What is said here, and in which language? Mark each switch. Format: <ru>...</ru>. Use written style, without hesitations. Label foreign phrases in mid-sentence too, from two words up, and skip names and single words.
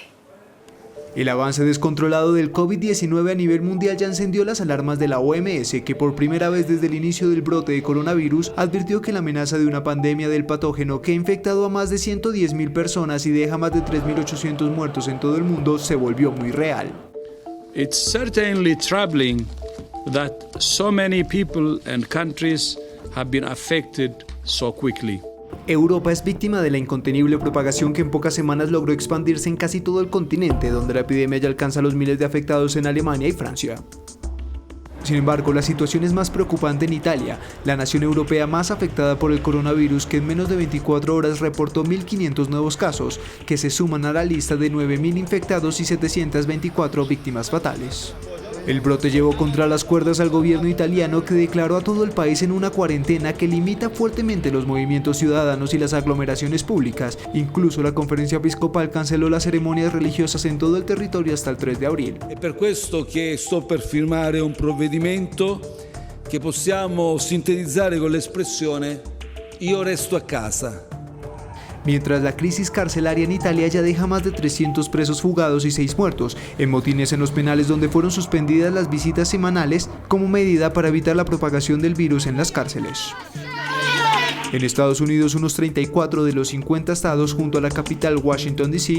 <es>El avance descontrolado del COVID-19 a nivel mundial ya encendió las alarmas de la OMS, que por primera vez desde el inicio del brote de coronavirus advirtió que la amenaza de una pandemia del patógeno que ha infectado a más de 110.000 personas y deja más de 3.800 muertos en todo el mundo se volvió muy real.</es> <en>It's certainly troubling that so many people and countries have been affected so quickly.</en> <es>Europa es víctima de la incontenible propagación que en pocas semanas logró expandirse en casi todo el continente, donde la epidemia ya alcanza los miles de afectados en Alemania y Francia. Sin embargo, la situación es más preocupante en Italia, la nación europea más afectada por el coronavirus, que en menos de 24 horas reportó 1.500 nuevos casos, que se suman a la lista de 9.000 infectados y 724 víctimas fatales. El brote llevó contra las cuerdas al gobierno italiano, que declaró a todo el país en una cuarentena que limita fuertemente los movimientos ciudadanos y las aglomeraciones públicas. Incluso la conferencia episcopal canceló las ceremonias religiosas en todo el territorio hasta el 3 de abril.</es> <it>È per questo che sto per firmare un provvedimento che possiamo sintetizzare con l'espressione "io resto a casa".</it> <es>Mientras la crisis carcelaria en Italia ya deja más de 300 presos fugados y 6 muertos, en motines en los penales donde fueron suspendidas las visitas semanales como medida para evitar la propagación del virus en las cárceles. En Estados Unidos, unos 34 de los 50 estados junto a la capital Washington D.C.</es>